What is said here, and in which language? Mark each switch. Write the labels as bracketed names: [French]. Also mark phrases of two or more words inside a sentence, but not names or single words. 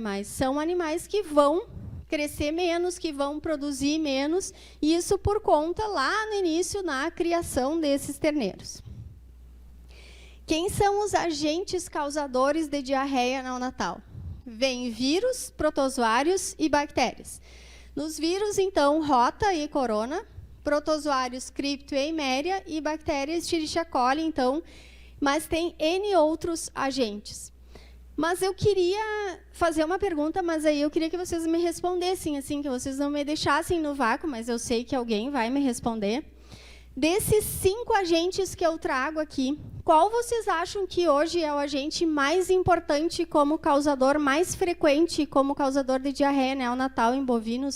[Portuguese] São animais que vão crescer menos, que vão produzir menos, e isso por conta, lá no início, na criação desses terneiros. Quem são os agentes causadores de diarreia neonatal? Vem vírus, protozoários e bactérias. Nos vírus, então, Rota e Corona, protozoários Crypto e Eimeria e bactérias Escherichia coli, então, mas tem N outros agentes. Mas eu queria fazer uma pergunta, mas aí eu queria que vocês me respondessem, assim, que vocês não me deixassem no vácuo, mas eu sei que alguém vai me responder. Desses 5 agentes que eu trago aqui, qual vocês acham que hoje é o agente mais importante como causador mais frequente, como causador de diarreia neonatal em bovinos?